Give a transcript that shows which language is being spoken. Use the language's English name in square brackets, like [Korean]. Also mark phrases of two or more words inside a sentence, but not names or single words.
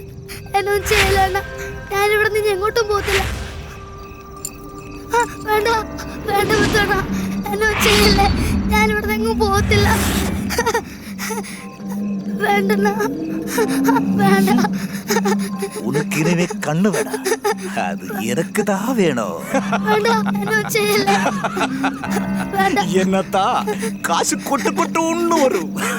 [Malayalam] എന്നൊന്നും ചെയ്യല. ഞാനിവിടെ നിന്ന് എങ്ങോട്ടും പോകത്തില്ല. വേണ്ട വേണ്ട മുത്തോണ, എന്നൊന്നും ചെയ്യല്ലേ. ഞാനിവിടെ എങ്ങും പോകത്തില്ല. വേണ്ട വേണ്ട. [Tamil] உனக்கு இனிமே கண்ணு வேணாம், அது எனக்கு தான் வேணும். [Malayalam] വേണ്ട, എന്നൊന്നും ചെയ്യല്ലേ. വേണ്ട [Tamil] என்னத்தா காசு கொட்டு கொட்டு ஒண்ணு வரும்.